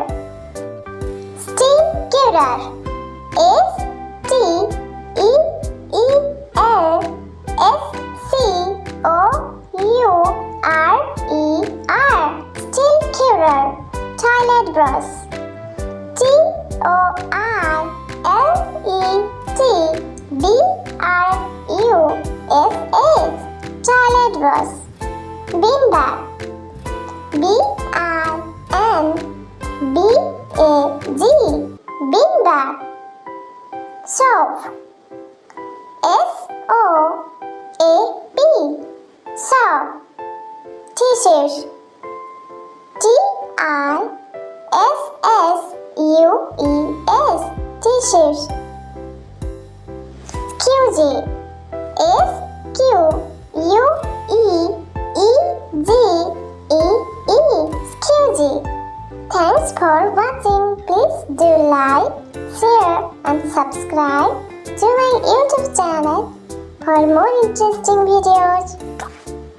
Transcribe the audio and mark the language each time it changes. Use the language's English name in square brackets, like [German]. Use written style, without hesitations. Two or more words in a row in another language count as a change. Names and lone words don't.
[English] Stickerer, S-T-E-E-L-S-C-O-U-R-E-R, stickerer. Toilet brush, T-O-R-L-E-T-B-R-U-S-S, toilet brush. Bin bag, B-I-N-B-A-G, bin bag. Soap, S-O-A-P, soap. Tissues, T-I-S-S-U-E-S, tissues. Squeegee, S-Q-U-E-E-G-E-E, squeegee. Thanks for watching. Please do like, share and subscribe to my YouTube channel for more interesting videos.